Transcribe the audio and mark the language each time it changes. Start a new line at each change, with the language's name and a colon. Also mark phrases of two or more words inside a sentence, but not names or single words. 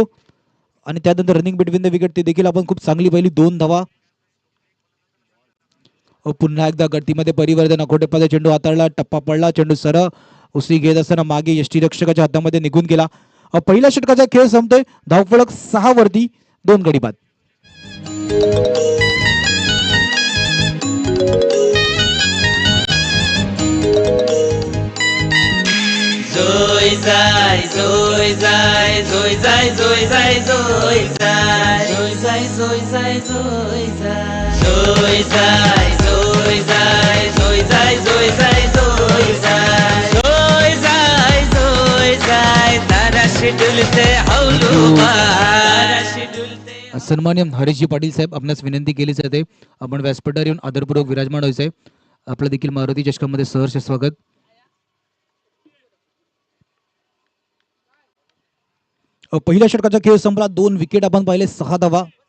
Marathi: आणि त्यानंतर
English: running between the wicket
Marathi: ती देखील आपण खूप चांगली पहिली. 2 धावा. पुन्हा एकदा गतीमध्ये परिवर्तन, अकोटेप्पाचा चेंडू हाताळला, टप्पा पडला, चेंडू सरळ उसळी घेत असताना मागे यष्टीरक्षकाच्या हातामध्ये निघून गेला. पहिल्या षटकाचा खेळ संपतोय, धावफलक 6 वरती, 2 गडी बाद. जोय जाय जोय जाय जोय जाय जोय जाय जोय जाय जोय जाय जोय जाय जोय जाय जोय जाय जोय जाय जोय जाय जोय जाय जोय जाय जोय जाय जोय जाय ताराशी डुलते हौलू ताराशी डुलते. सन्मान्य हरीशजी पाटील साहेब, आपणास विनंती केली जाते आपण व्यासपीठावर येऊन आदरपूर्वक विराजमान व्हायचे. आपलं देखील मारुती चषकामध्ये सहर्ष स्वागत. पहिल्या षटकाचा खेळ संपला, 2 विकेट आपण पाहिले, 6 धावा.